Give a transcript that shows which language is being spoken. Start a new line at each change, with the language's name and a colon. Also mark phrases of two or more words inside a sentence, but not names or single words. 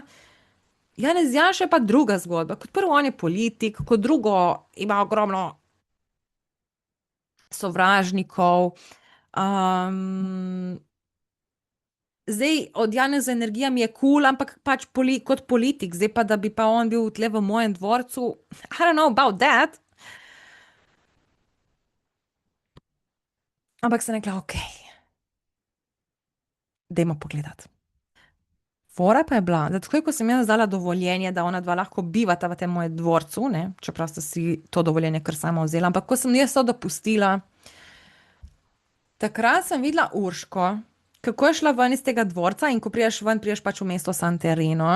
Slovenian: Janez Janša je pa druga zgodba. Kot prvo, on je politik, kot drugo, ima ogromno sovražnikov. Zdaj, od Janeza energija mi je kul, ampak pač kot politik, zdaj pa, da bi pa on bil tle v mojem dvorcu,
English: I don't know about that.
Slovenian: Ampak sem rekla, ok, dajmo pogledati. Fora pa je bila, da takoj, ko sem jaz dala dovoljenje, da ona dva lahko bivata v tem mojem dvorcu, ne, čeprav sta si to dovoljenje kar sama vzela, ampak ko sem jaz to dopustila, takrat sem videla Urško, kako je šla ven iz tega dvorca in ko priješ ven, priješ pač v mesto San Tereno.